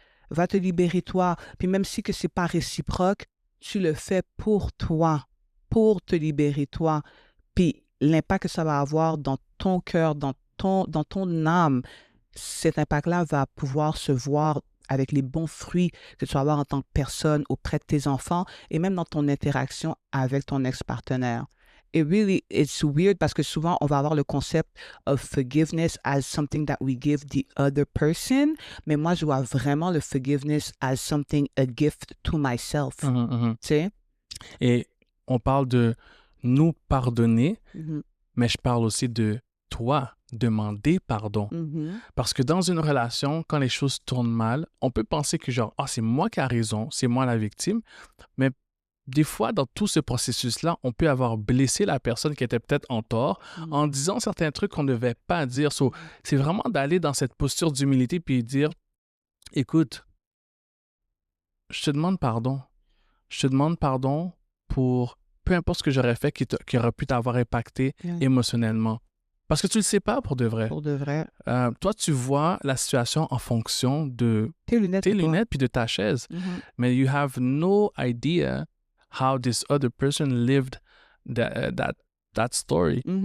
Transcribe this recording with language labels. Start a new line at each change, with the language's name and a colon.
French: Va te libérer toi. Puis même si que c'est pas réciproque, tu le fais pour toi, pour te libérer toi. Puis l'impact que ça va avoir dans ton cœur, dans ton âme, cet impact-là va pouvoir se voir avec les bons fruits que tu vas avoir en tant que personne auprès de tes enfants et même dans ton interaction avec ton ex-partenaire. Et
English: really, it's weird
French: parce que souvent, on va avoir le concept
English: of forgiveness as something that we give the other person.
French: Mais moi, je vois vraiment le
English: forgiveness as something, a gift to myself.
French: Tu sais? Et on parle de nous pardonner, mais je parle aussi de toi demander pardon. Parce que dans une relation, quand les choses tournent mal, on peut penser que genre, c'est moi qui a raison, c'est moi la victime, mais des fois, dans tout ce processus-là, on peut avoir blessé la personne qui était peut-être en tort en disant certains trucs qu'on ne devait pas dire. C'est vraiment d'aller dans cette posture d'humilité puis dire, écoute, je te demande pardon. Je te demande pardon pour peu importe ce que j'aurais fait qui aurait pu t'avoir impacté émotionnellement. Parce que tu le sais pas pour de vrai. Pour de vrai. Toi, tu vois la situation en fonction de tes lunettes puis de ta chaise. Mais
English: you have no idea how this other person lived that story.